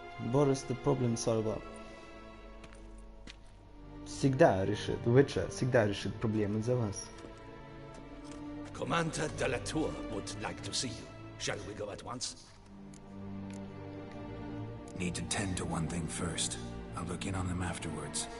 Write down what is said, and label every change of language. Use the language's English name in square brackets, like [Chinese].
[English] Boris the problem solver. [Russian] Всегда решит, Witcher всегда решит проблемы за вас. [English] Commander de la Tour would like to see you. Shall we go at once? Need to tend to one thing first. I'll look in on them afterwards.